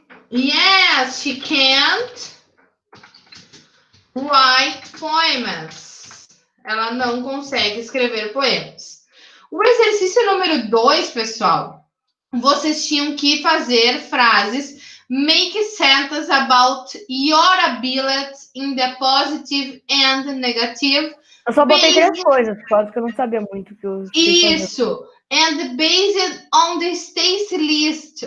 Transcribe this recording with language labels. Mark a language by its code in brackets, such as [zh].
[en] Yes, she can't write poems. [pt] Ela não consegue escrever poemas. O exercício número 2, pessoal, vocês tinham que fazer frases [en] make sentences about your ability in the positive and negative. [pt] Eu só botei 3 coisas, por causa que eu não sabia muito o que eu tinha que fazer. Isso. [en] And based on the Stacy list.